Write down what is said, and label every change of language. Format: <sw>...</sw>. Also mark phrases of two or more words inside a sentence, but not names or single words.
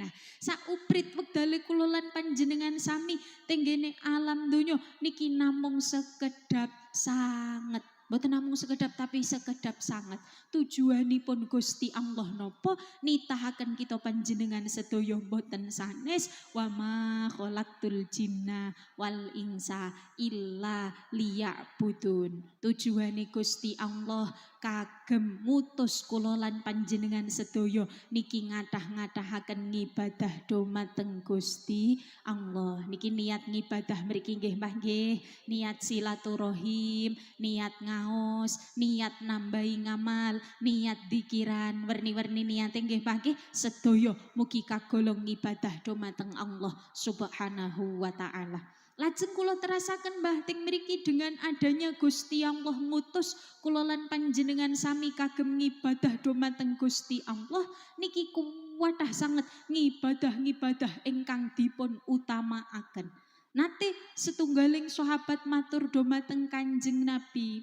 <jv>Nah, sauprit wektale kula lan panjenengan sami tenggene alam donya niki namung sekedap sanget. Mboten namung sekedap tapi sekedap sangat. Tujuanipun Gusti Allah napa nitahaken kita panjenengan sedaya boten sanes</jv> <ar>وما خلقت الجن والإنس إلا ليعبدون.</ar> <jv>Tujuane Gusti Allah kagem mutus kula lan panjenengan sedaya niki ngathah-ngathahaken ngibadah dumateng Gusti Allah. Niki niat ngibadah mriki nggih Mbah nggih, niat silaturahim, niat ngaos, niat nambahi ngamal, niat dikiran, werni-werni niate nggih Mbah nggih sedaya mugi kagolong ngibadah dumateng Allah</jv> <ar>سبحانه وتعالى.</ar> <jv>Lajeng kula terasaken Mbah ting mriki dengan adanya Gusti Allah ngutus kula lan panjenengan sami kagem ngibadah dumateng Gusti Allah niki kuwatah sanget ngibadah-ngibadah ingkang dipun utamaaken. Nate setunggaling sahabat matur dumateng Kanjeng Nabi.</jv>